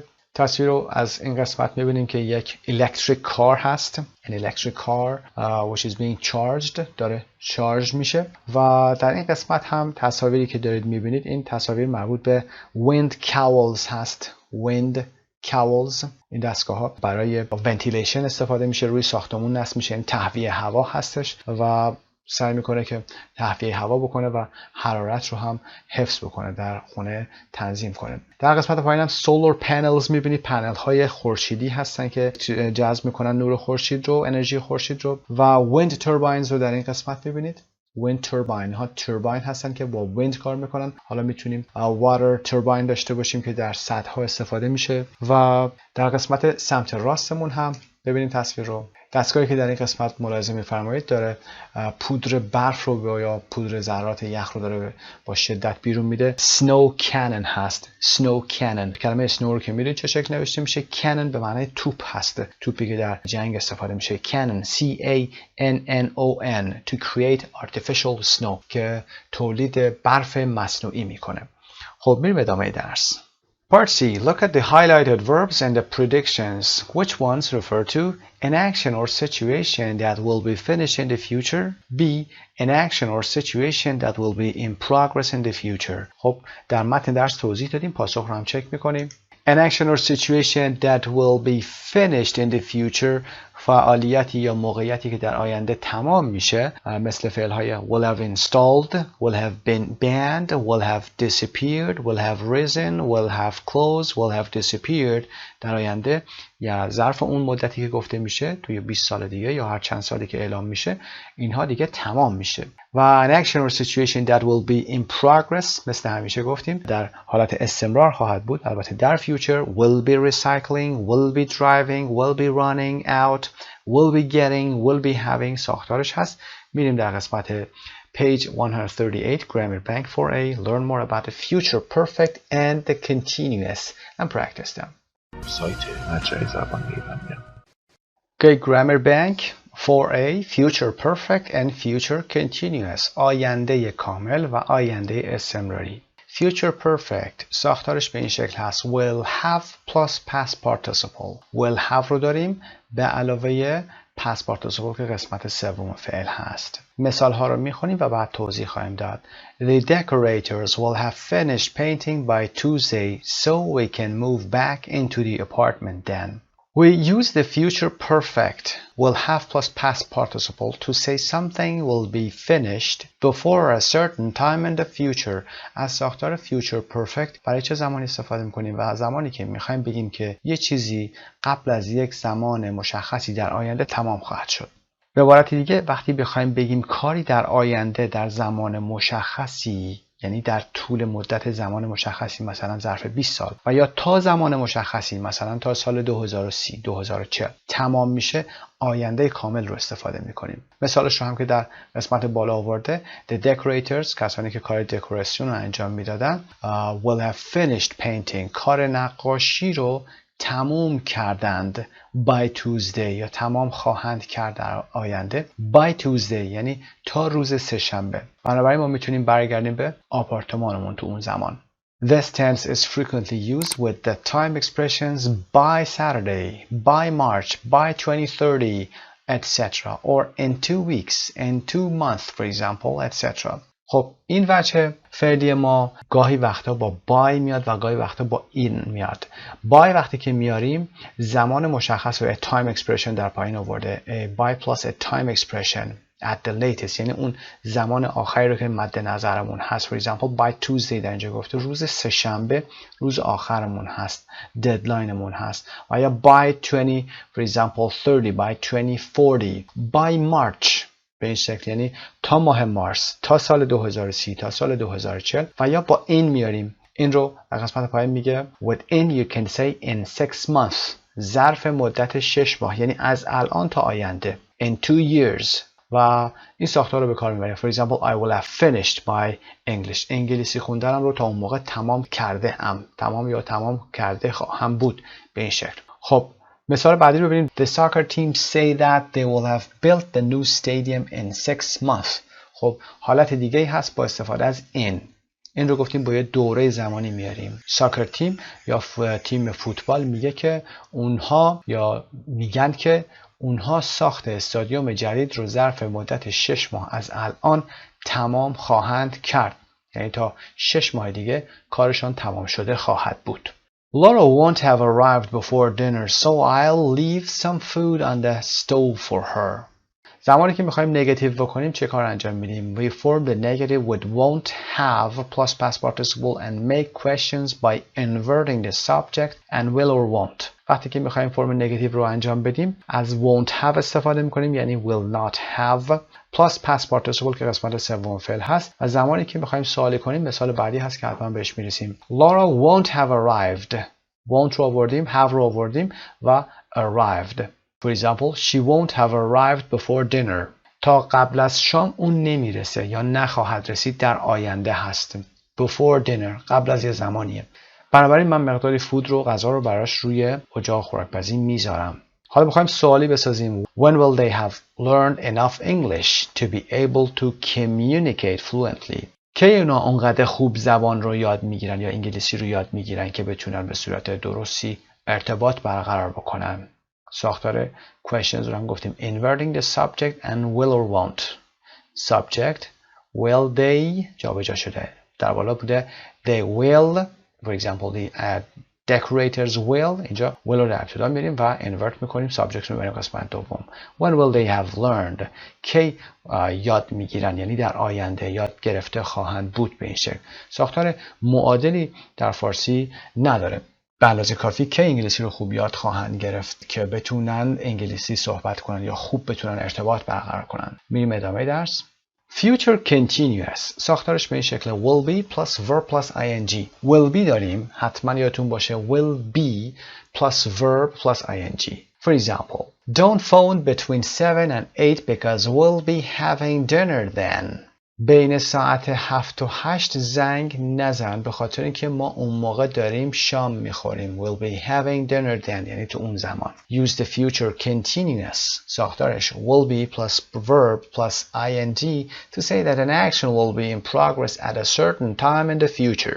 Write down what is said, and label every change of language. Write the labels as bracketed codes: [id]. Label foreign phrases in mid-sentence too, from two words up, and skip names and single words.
[fa] تصویر رو از این قسمت میبینیم که یک [en] electric car [fa] هست. [en] An electric car which is being charged [fa] داره شارژ میشه و در این قسمت هم تصاویری که دارید میبینید این تصاویر مربوط به [en] wind cowls [fa] هست. [en] wind cowls [fa] این دستگاه ها برای ventilation استفاده میشه روی ساختمون نصب میشه این تهویه هوا هستش و سعی میکنه که تهویه هوا بکنه و حرارت رو هم حفظ بکنه در خونه تنظیم کنه. در قسمت پایین هم [en] solar panels [fa] میبینید پنل های خورشیدی هستن که جذب میکنن نور خورشید رو انرژی خورشید رو و [en] wind turbines [fa] رو در این قسمت میبینید. [en] wind turbine [fa] ها توربین هستن که با wind کار میکنن. حالا میتونیم [en] water turbine [fa] داشته باشیم که در سطح استفاده میشه و در قسمت سمت راستمون هم ببینیم تصویر رو. دستگاهی که در این قسمت ملاحظه می‌فرمایید داره پودر برف رو یا پودر ذرات یخ رو داره با شدت بیرون میده. [en] snow cannon [fa] هست. [en] snow cannon [fa] کلمه snow رو که میدونید چه شکل نوشته میشه. cannon به معنای توپ هست. توپی که در جنگ استفاده میشه. [en] cannon C-A-N-N-O-N to create artificial snow [fa] که تولید برف مصنوعی میکنه. خب میریم ادامه درس. [en] Part C. Look at the highlighted verbs and the predictions. Which ones refer to an action or situation that will be finished in the future? B. An action or situation that will be in progress in the future. [fa] خب در متن درس توضیح دادیم. پاسخ رو هم چک میکنیم. [en] An action or situation that will be finished in the future [fa] فعالیتی یا موقعیتی که در آینده تمام میشه مثل فعل های [en] will have installed, will have been banned, will have disappeared, will have risen, will have closed, will have disappeared [fa] در آینده یا ظرف اون مدتی که گفته میشه توی 20 سال دیگه یا هر چند سالی که اعلام میشه اینها دیگه تمام میشه. [en] و an action or situation that will be in progress [fa] مثل همیشه گفتیم در حالت استمرار خواهد بود. البته در [en] future will be recycling, will be driving, will be running out, will be getting, will be having [fa] ساختارش هست. میریم در قسمت [en] page 138 grammar bank 4a learn more about the future perfect and the continuous and practice them. [fa] سایت مجموعه زبان ایرانیان. [en] Okay, grammar bank 4a future perfect and future continuous [fa] آینده کامل و آینده استمراری. [en] Future perfect [fa] ساختارش به این شکل هست [en] will have plus past participle. will have [fa] رو داریم به علاوه [en] past participle [fa] که قسمت سوم فعل هست. مثال ها رو میخونیم و بعد توضیح خواهیم داد. [en] The decorators will have finished painting by Tuesday so we can move back into the apartment then. We use the future perfect will have plus past participle to say something will be finished before a certain time in the future. [fa] از ساختار [en] future perfect [fa] برای چه زمانی استفاده میکنیم؟ و زمانی که میخوایم بگیم که یه چیزی قبل از یک زمان مشخصی در آینده تمام خواهد شد. به عبارت دیگه وقتی بخوایم بگیم کاری در آینده در زمان مشخصی، یعنی در طول مدت زمان مشخصی مثلا ظرف 20 سال و یا تا زمان مشخصی مثلا تا سال 2030 2040 تمام میشه، آینده کامل رو استفاده میکنیم. مثالش رو هم که در قسمت بالا آورده، [en] the decorators، [fa] کسانی که کار دکوراسیون رو انجام میدادن، [en] will have finished painting، [fa] کار نقاشی رو تمام کردند [en] by Tuesday، [fa] یا تمام خواهند کرد در آینده [en] by Tuesday، [fa] یعنی تا روز سه‌شنبه. بنابراین ما میتونیم برگردیم به آپارتمانمون تو اون زمان. [en] This tense is frequently used with the time expressions by Saturday, by March, by 2030, etc. or in 2 weeks, in 2 months, for example, etc. [fa] خب این وجه فعلی ما گاهی وقتا با بای میاد و گاهی وقتا با این میاد. بای وقتی که میاریم زمان مشخص و [en] time expression [fa] در پایین آورده. [en] by plus a time expression at the latest، [fa] یعنی اون زمان آخری رو که مد نظرمون هست. [en] For example by Tuesday [fa] در اینجا گفته روز سه‌شنبه روز آخرمون هست، ددلاینمون هست. و یا [en] by 20 for example 30 by 2040 by March [fa] به این شکل، یعنی تا ماه مارس، تا سال 2030 تا سال 2040. و یا با این میاریم، این رو در قسمت پایین میگه [en] within you can say in 6 months، [fa] ظرف مدت 6 ماه، یعنی از الان تا آینده [en] in 2 years. [fa] و این ساختار رو به کار میبریم. [en] For example I will have finished my English، [fa] انگلیسی خوندنم رو تا اون موقع تمام کرده ام، تمام یا تمام کرده خواهم بود به این شکل. خب مثال بعدی رو ببینیم. [en] The soccer team say that they will have built the new stadium in 6 months. [fa] خب حالت دیگه هست با استفاده از این رو گفتیم با یه دوره زمانی میاریم. [en] soccer team [fa] یا تیم فوتبال میگه که اونها، یا میگن که اونها ساخت استادیوم جدید رو ظرف مدت 6 ماه از الان تمام خواهند کرد، یعنی تا 6 ماه دیگه کارشان تمام شده خواهد بود. [en] Laura won't have arrived before dinner, so I'll leave some food on the stove for her. [fa] زمانی که میخوایم نگاتیو بکنیم چه کار انجام میدیم؟ [en] We form the negative with won't have plus past participle and make questions by inverting the subject and will or won't. [fa] وقتی که میخوایم فرم نگاتیو رو انجام بدیم از [en] won't have [fa] استفاده میکنیم، یعنی [en] will not have plus past participle [fa] که قسمت سوم فعل هست. و زمانی که میخوایم سوالی کنیم مثال بعدی هست که حتما بهش میرسیم. [en] Laura won't have arrived. [fa] won't رو آوردیم، have رو آوردیم و arrived. [en] For example, she won't have arrived before dinner. [fa] تا قبل از شام اون نمیرسه یا نخواهد رسید در آینده هست. [en] Before dinner [fa] قبل از یه زمانیه. بنابراین من مقداری فود رو، غذا رو براش روی اجاق خوراکپزی میذارم. حالا میخوایم سوالی بسازیم. [en] When will they have learned enough English to be able to communicate fluently? [fa] کی اونا اونقدر خوب زبان رو یاد میگیرن یا انگلیسی رو یاد میگیرن که بتونن به صورت درستی ارتباط برقرار بکنن؟ ساختار questions رو هم گفتیم. [en] Inverting the subject and will or won't. Subject will they [fa] جابجا شده. در بالا بوده they will. [en] For example the decorators will. [fa] اینجا will رو در ابتدا میریم و invert میکنیم. Subject رو میبریم قسمت دوم. [en] When will they have learned؟ [fa] کی یاد میگیرن، یعنی در آینده یاد گرفته خواهند بود به این شکل. ساختار معادلی در فارسی نداره. به اندازه کافی که انگلیسی رو خوب یاد خواهند گرفت که بتونن انگلیسی صحبت کنن یا خوب بتونن ارتباط برقرار کنن. میریم ادامه درس. [en] Future continuous [fa] ساختارش به این شکل [en] will be plus verb plus ing. will be داریم، [fa] حتما یادتون باشه [en] will be plus verb plus ing. For example, don't phone between 7 and 8 because we'll be having dinner then. [fa] بین ساعت 7 و 8 زنگ نزن به خاطر اینکه ما اون موقع داریم شام میخوریم. [en] We'll be having dinner then [fa] یعنی تو اون زمان. [en] Use the future continuous ساختارش will be plus verb plus ing to say that an action will be in progress at a certain time in the future.